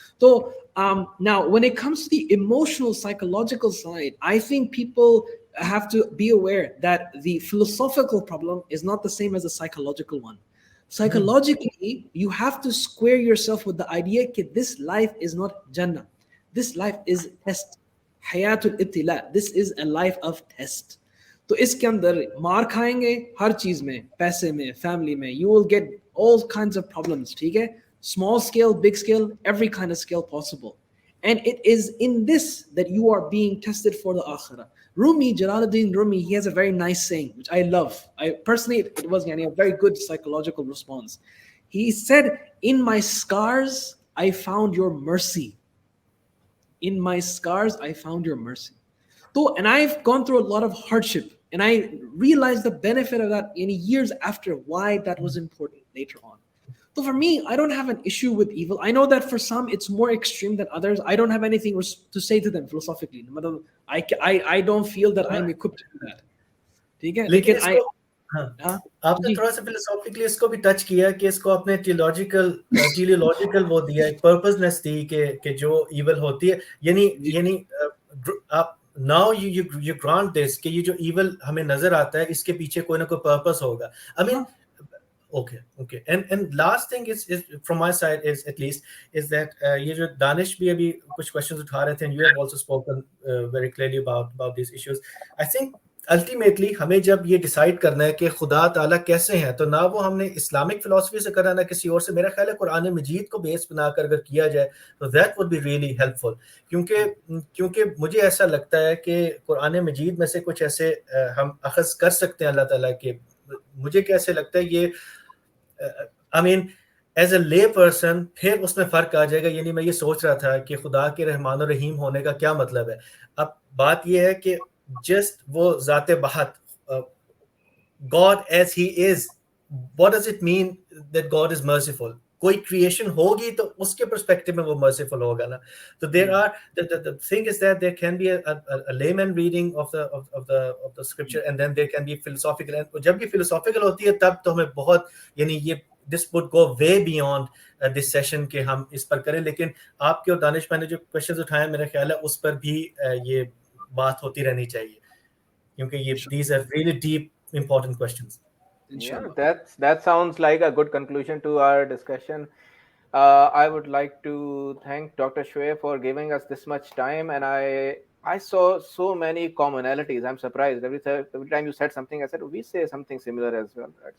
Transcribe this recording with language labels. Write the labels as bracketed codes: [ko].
[en] So now, when it comes to the emotional, psychological side, I think people have to be aware that the philosophical problem is not the same as the psychological one. Psychologically, you have to square yourself with the idea that this life is not Jannah. This life is test. [ar] Hayatul ibtila. [en] This is a life of test. [hi] तो इसके अंदर मार खाएंगे हर चीज में, पैसे में, family में. [en] You will get all kinds of problems. [hi] ठीक है? [en] Small scale, big scale, every kind of scale possible. And it is in this that you are being tested for the akhirah. Jalaluddin Rumi, he has a very nice saying, which I love. It was a very good psychological response. He said, "In my scars, I found your mercy. In my scars, I found your mercy." So, and I've gone through a lot of hardship, and I realized the benefit of that in years after, why that was important later on. So for me, I don't have an issue with evil. I know that for some, it's more extreme than others. I don't have anything to say to them philosophically. I don't feel that I'm equipped to do that. [hi] ठीक है? लेकिन आपने थोड़ा सा philosophically इसको भी touch किया कि इसको आपने टेलियोलॉजिकल वो दिया, एक पर्पसनेस दी कि जो evil होती है, यानी आप [en] now you grant this [hi] कि ये जो evil हमें नजर आता है इसके पीछे कोई ना कोई पर्पस होगा. [en] I mean, Okay. And last thing is from my side is at least is that [hi] ये जो दानिश भी अभी कुछ questions उठा रहे थे, [en] and you have also spoken very clearly about these issues. [hi] I think ultimately हमें जब ये डिसाइड करना है कि खुदा ताला कैसे हैं, तो ना वो हमने इस्लामिक फिलॉसफी से करना, ना किसी और से. मेरा ख्याल है कुरान मजीद को बेस बनाकर अगर किया जाए तो [en] that would be really helpful, [hi] क्योंकि मुझे ऐसा लगता है कि कुरान मजीद में से कुछ ऐसे हम अखज़ कर सकते हैं अल्लाह ताला के. मुझे कैसे लगता है ये [en] I mean as a lay person [hi] फिर उसमें फ़र्क आ जाएगा. यानी मैं ये सोच रहा था कि खुदा के रहमान और रहीम होने का क्या मतलब है. अब बात ये है कि [en] just [hi] वो ज़ाते बहत [en] God as he is, what does it mean that God is merciful? [hi] कोई creation होगी तो उसके perspective में वो merciful होगा ना. [en] तो there are the thing is that there can be a layman reading of the scripture, and then there can be philosophical, and [hi] जब भी philosophical होती है तब तो हमें बहुत यानी ये [en] this would go way beyond this session [hi] के हम इस पर करें. लेकिन आपके और दानिश भाई ने जो questions उठाए मेरा ख्याल है उस पर भी ये बात होती रहनी चाहिए, क्योंकि ये [en] these are really deep important questions. Yeah, that sounds like a good conclusion to our discussion. I would like to thank Dr. Shoaib for giving us this much time, and I saw so many commonalities. I'm surprised every time you said something, I said we say something similar as well.